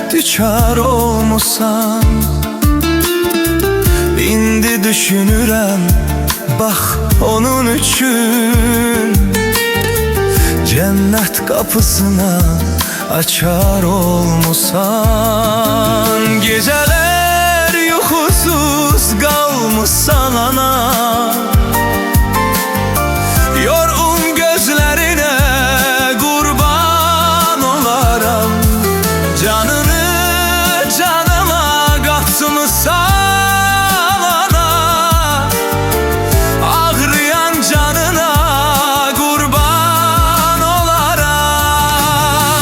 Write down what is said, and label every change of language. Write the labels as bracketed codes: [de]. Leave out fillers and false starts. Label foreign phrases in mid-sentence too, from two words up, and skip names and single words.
[az] Düçar olmusan İndi düşünürəm bax onun üçün [tr] Cennet kapısına açar [az] olmusan Geceler yuxusuz qalmışsan ana Yorğun gözlerine kurban olaram Canını canıma katmışsan ana Ağrıyan canına kurban olaram